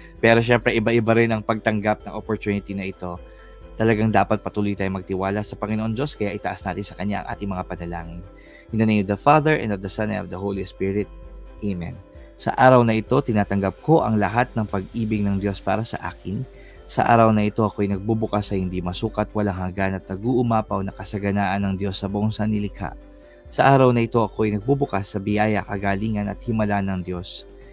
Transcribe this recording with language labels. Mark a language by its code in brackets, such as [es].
[tl] Pero syempre, iba-iba rin ang pagtanggap ng opportunity na ito. Talagang dapat patuloy tayong magtiwala sa Panginoon Diyos, kaya itaas natin sa Kanya ang ating mga panalangin. [en] In the name of the Father, and of the Son, and of the Holy Spirit. Amen. [tl] Sa araw na ito, tinatanggap ko ang lahat ng pag-ibig ng Diyos para sa akin. Sa araw na ito, ako'y nagbubukas sa hindi masukat, walang hanggan at nag-uumapaw na kasaganaan ng Diyos sa buong sanlilikha. Sa araw na ito, ako'y nagbubukas sa biyaya, kagalingan at himala ng Diyos.